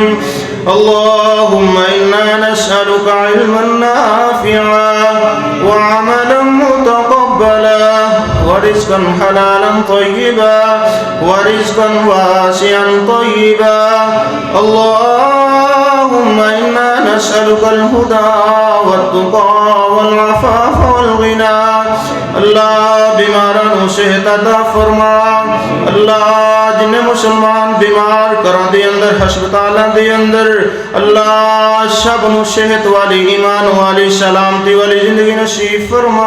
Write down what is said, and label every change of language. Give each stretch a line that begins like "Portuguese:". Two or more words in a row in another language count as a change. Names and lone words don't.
Arabic: اللهم إنا نسألك علما نافعا و عملا متقبلا و رزقا حلالا طيبا و رزقا واسعا طيبا. اللهم إنا نسألك الهدى والتقى و العفاف و الغنى.
Punjabi: اللہ بیماراں نوں صحت عطا فرما. اللہ جنہیں مسلمان بیمار گھراں دے اندر ہسپتالاں دے اندر اللہ سب نوں صحت والی ایمان والی سلامتی والی زندگی نصیب فرما.